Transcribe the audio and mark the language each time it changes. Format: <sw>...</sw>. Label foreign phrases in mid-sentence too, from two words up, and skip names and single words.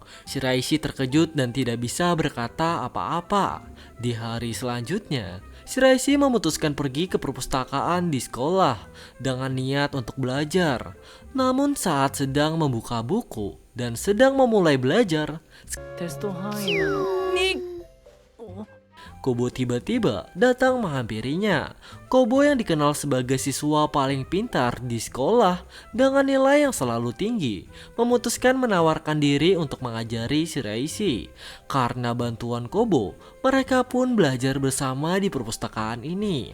<id>Shiraishi terkejut dan tidak bisa berkata apa-apa. Di hari selanjutnya, Shiraishi memutuskan pergi ke perpustakaan di sekolah dengan niat untuk belajar. Namun saat sedang membuka buku dan sedang memulai belajar,</id> <ja>テスト範囲なのに</ja> <id>Kobo tiba-tiba datang menghampirinya. Kobo yang dikenal sebagai siswa paling pintar di sekolah dengan nilai yang selalu tinggi, memutuskan menawarkan diri untuk mengajari Shiraishi. Karena bantuan Kobo, mereka pun belajar bersama di perpustakaan ini.</id>